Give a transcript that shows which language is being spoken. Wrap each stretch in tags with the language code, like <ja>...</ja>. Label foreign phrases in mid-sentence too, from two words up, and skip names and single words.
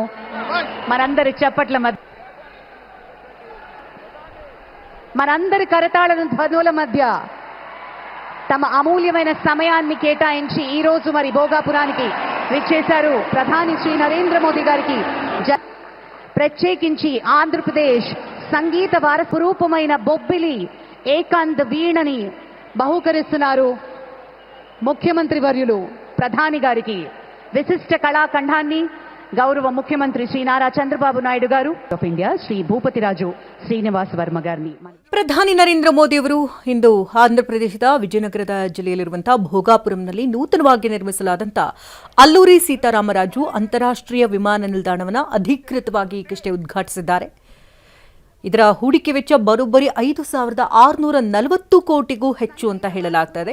<te>మనందరి చప్పట్ల మధ్య, మనందరి కరతాళ ధ్వనుల మధ్య తమ అమూల్యమైన సమయాన్ని కేటాయించి ఈ రోజు మరి భోగాపురానికి విచ్చేశారు ప్రధాని శ్రీ నరేంద్ర మోదీ గారికి ప్రత్యేకించి ఆంధ్రప్రదేశ్ సంగీత వారసరూపమైన బొబ్బిలి ఏకాంత వీణని బహూకరిస్తున్నారు. ముఖ్యమంత్రి వర్యులు ప్రధాని గారికి విశిష్ట కళాఖండాన్ని గౌరవ ముఖ్యమంత్రి శ్రీ నారా చంద్రబాబు నాయుడు గారు,</te> <en>of India</en> <te>శ్రీ భూపతి రాజు శ్రీనివాస్ వర్మ గారిని.</te> <kn>ಪ್ರಧಾನಿ ನರೇಂದ್ರ ಮೋದಿ ಅವರು ಇಂದು ಆಂಧ್ರಪ್ರದೇಶದ ವಿಜಯನಗರದ ಜಿಲ್ಲೆಯಲ್ಲಿರುವಂತಹ ಭೋಗಾಪುರಂನಲ್ಲಿ ನೂತನವಾಗಿ ನಿರ್ಮಿಸಲಾದಂತಹ ಅಲ್ಲೂರಿ ಸೀತಾರಾಮರಾಜು ಅಂತಾರಾಷ್ಟ್ರೀಯ ವಿಮಾನ ನಿಲ್ದಾಣವನ್ನು ಅಧಿಕೃತವಾಗಿ ಈಗಷ್ಟೇ ಉದ್ಘಾಟಿಸಿದ್ದಾರೆ. ಇದರ ಹೂಡಿಕೆ ವೆಚ್ಚ ಬರೋಬ್ಬರಿ 5,640 ಕೋಟಿಗೂ ಹೆಚ್ಚು ಅಂತ ಹೇಳಲಾಗ್ತದೆ.</kn>